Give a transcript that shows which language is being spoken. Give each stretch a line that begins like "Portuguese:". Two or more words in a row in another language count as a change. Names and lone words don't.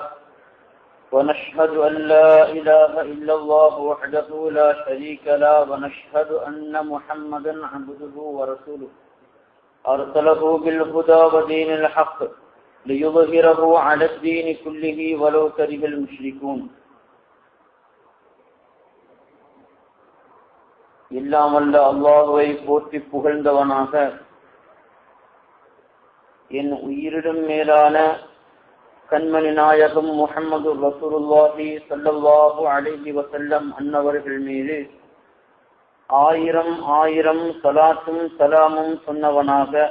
Arabic: ونشهد أن لا إله إلا الله وحده لا شريك له ونشهد أن محمدا عبده ورسوله أرسله بالهدى ودين الحق ليظهره على الدين كله ولو كره المشركون.
Tamil: எல்லாம் வல்ல அல்லாஹ்வை போற்றி புகழ்ந்தவனாக என் உயிரிடும் மேலான கண்மணி நாயகம் முஹம்மது
Arabic: رسول الله صلى الله عليه وسلم
Tamil: அன்னவர்கள் மீது ஆயிரம் ஆயிரம் ஸலாத்தும் ஸலாமும் சொன்னவனாக